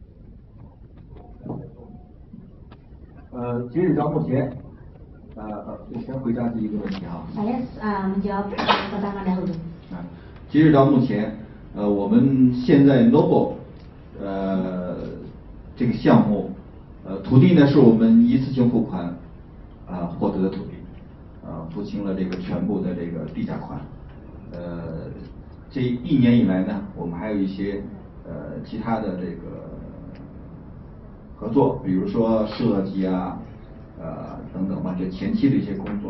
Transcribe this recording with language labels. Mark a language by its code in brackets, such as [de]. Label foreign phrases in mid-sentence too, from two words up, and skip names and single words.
[zh] 截止到目前，我先回答第一个问题啊。 [id] Saya menjawab pertama dahulu. [zh] 截止到目前，我们现在 Noble 这个项目，土地呢是我们一次性付款获得的土地，付清了这个全部的这个地价款。这1年以来呢，我们还有一些其他的这个合作，比如说设计啊，等等吧，这前期的一些工作。